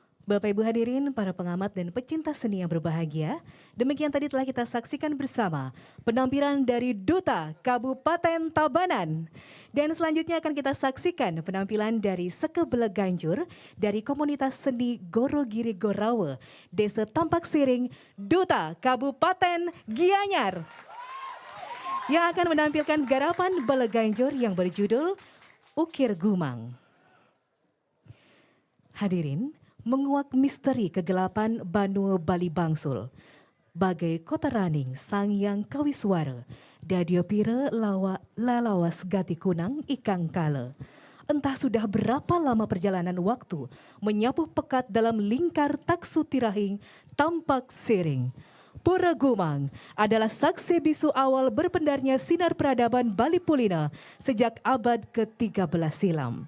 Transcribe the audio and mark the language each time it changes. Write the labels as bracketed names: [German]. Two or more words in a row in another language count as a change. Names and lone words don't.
[Indonesian] Bapak Ibu hadirin, para pengamat dan pecinta seni yang berbahagia, demikian tadi telah kita saksikan bersama penampilan dari Duta Kabupaten Tabanan. Dan selanjutnya akan kita saksikan penampilan dari Seke Beleganjur dari komunitas seni Gorogiri Gorawe, Desa Tampak Siring, Duta Kabupaten Gianyar. Yang akan menampilkan garapan Beleganjur yang berjudul Ukir Gumang. Hadirin, menguak misteri kegelapan Banua Bali Bangsul. [Kawi] Bagai kota raning sang yang kawiswara, dadio pira lalawas gati kunang ikang kala. [Indonesian] Entah sudah berapa lama perjalanan waktu menyapu pekat dalam lingkar taksu tirahing Tampak Siring. Pura Gumang adalah saksi bisu awal berpendarnya sinar peradaban Bali Pulina sejak abad ke-13 silam.